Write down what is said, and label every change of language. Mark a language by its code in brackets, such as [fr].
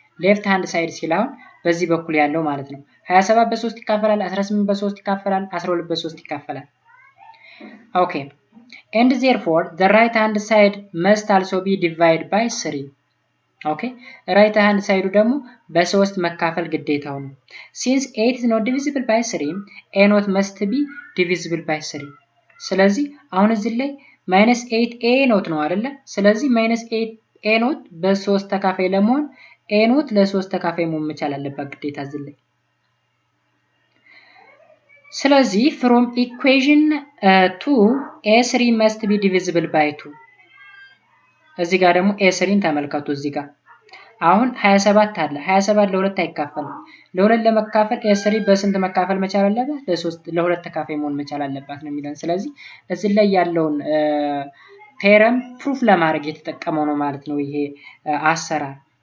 [am] left hand side ሲላው በዚህ በኩል ያለው ማለት ነው 27 በ3 ይካፈላል 18 በ3 ይካፈላል 12 በ3 ይካፈላል። [en] Okay, and therefore the right hand side must also be divided by 3. Okay, right hand side [am] ደግሞ በ3 መካፈል ግዴታው ነው። [en] Since 8 is not divisible by 3, a not must be divisible by 3. [am] ስለዚህ አሁን እዚህ ላይ -8 a not ነው አይደለ? ስለዚህ -8 a not በ3 ተካፋይ ለመሆን a not ለ3 ተካፋይ መሆን መቻል አለበት ግዴታ እዚህ ላይ። ስለዚህ [en] from equation 2 a3 must be divisible by 2. [am] እዚህ ጋር ደግሞ a3ን ተመልከቱ እዚህ ጋር አሁን 27 አለ 27 ለ2 አይካፈልም ለ2 ለመካፈል a3 በስንት መካፈል መቻል አለበት ለ3 ለ2 ተካፋይ መሆን መቻል አለበት ነው የሚለን። ስለዚህ እዚህ ላይ ያለውን ቴረም ፕሩፍ ለማድረግ የተጠቀመው ነው ማለት ነው ይሄ አሰራር።